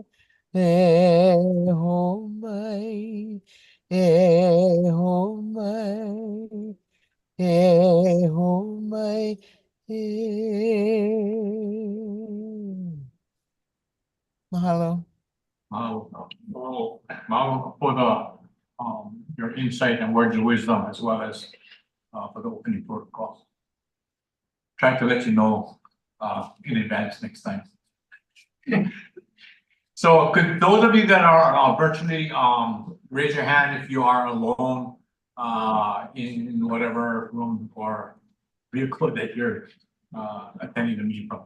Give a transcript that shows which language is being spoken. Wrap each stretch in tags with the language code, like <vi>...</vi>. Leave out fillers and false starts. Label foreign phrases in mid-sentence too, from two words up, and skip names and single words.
<haw>E ho mai, e ho mai, e ho mai e.</haw> <en>Mahalo. Mahalo for your insight and words of wisdom, as well as for the opening protocols. Try to let you know in advance next time. So could those of you that are virtually raise your hand if you are alone in whatever room or vehicle that you're attending the meeting from.</en>